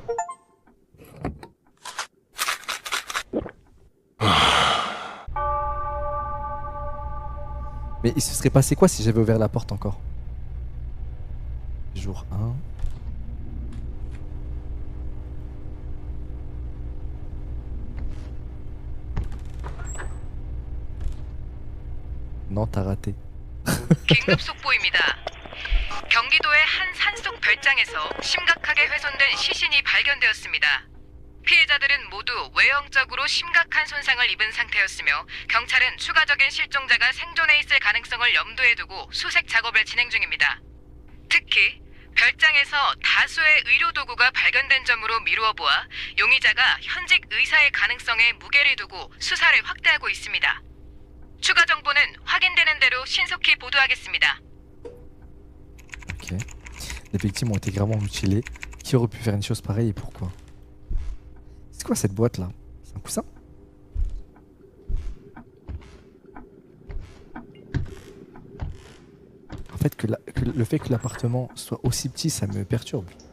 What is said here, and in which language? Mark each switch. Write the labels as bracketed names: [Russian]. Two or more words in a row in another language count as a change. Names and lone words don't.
[French] Mais il se serait passé quoi si j'avais ouvert la porte encore? Jour 1. Non, t'as raté. [Korean] 긴급 속보입니다. 경기도의 한 산속 별장에서 심각하게 훼손된 시신이 발견되었습니다. 피해자들은 모두 외형적으로 심각한 손상을 입은 상태였으며 경찰은 추가적인 실종자가 생존해 있을 가능성을 염두에 두고 수색 작업을 진행 중입니다. 특히 별장에서 다수의 의료도구가 발견된 점으로 미루어 보아 용의자가 현직 의사의 가능성에 무게를 두고 수사를 확대하고 있습니다. 추가 정보는 확인되는 대로 신속히 보도하겠습니다. [French] Ok. Les victimes ont été gravement mutilées. Qui aurait pu faire une chose pareille et pourquoi? C'est quoi cette boîte là? C'est un coussin? En fait, le fait que l'appartement soit aussi petit, ça me perturbe.